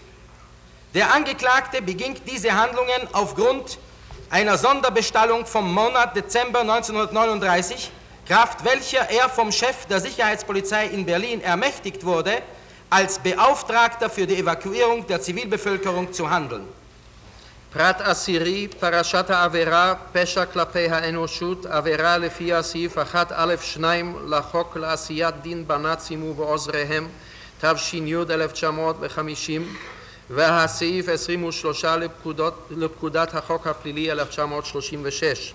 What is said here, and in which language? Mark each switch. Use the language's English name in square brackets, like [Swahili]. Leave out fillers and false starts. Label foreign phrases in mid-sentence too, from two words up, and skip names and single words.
[German] Der Angeklagte beging diese Handlungen aufgrund einer Sonderbestallung vom Monat Dezember 1939, kraft welcher er vom Chef der Sicherheitspolizei in Berlin ermächtigt wurde, als Beauftragter für die Evakuierung der Zivilbevölkerung zu handeln. [Hebrew] פרט עשירי, פרשת העבירה, פשע כלפי האנושות, עבירה לפי הסעיף 1א2 לחוק לעשיית דין בנאצים ובעוזריהם, תש"י 1950, והסעיף 23 לפקודת החוק הפלילי 1936.